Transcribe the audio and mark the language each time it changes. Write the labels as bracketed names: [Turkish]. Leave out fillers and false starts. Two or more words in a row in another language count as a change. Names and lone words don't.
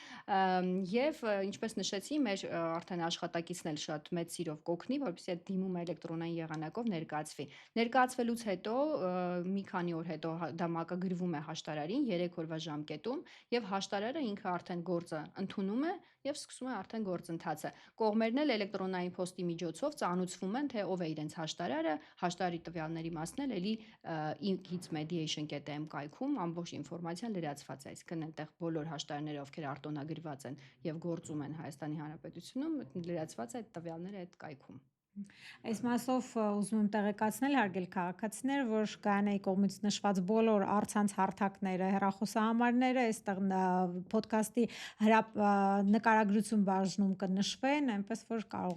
[Armenian] եւ ինչպես նշեցի, մեր արդեն աշխատակիցն էլ շատ մեծ սիրով կօգնի, որպեսզի այդ դիմումը էլեկտրոնային եղանակով ներկայացվի։ Ներկայացվելուց հետո մի քանի օր հետո դա մակագրվում է հաշտարարին 3 օրվա ժամկետում եւ հաշտարարը ինքը արդեն գործը ընդունում է եւ սկսում է արդեն գործընթացը։ Կողմերն էլ էլեկտրոնային փոստի միջոցով ծանուցվում են, թե ով է իրենց հաշտարարը, հաշտարարի տվյալների մասն էլ էլի e-gids-mediation.am կայքում ամբողջ ինֆորմացիան լրացված է, այսինքն այնտեղ բոլոր հաշտարարները, ովքեր արտոնագրված են եւ գործում են Հայաստանի Հանրապետությունում, լրացված է այդ տվյալները այդ կայքում։ Այս մասով ուզում եմ տեղեկացնել հարգել քաղաքացիներ, որ Գայանայի կողմից նշված բոլոր առցանց հարթակները, հեռախոսահամարները այստեղ ոդքասթի նկարագրություն բաժնում կնշվեն, այնպես որ կարող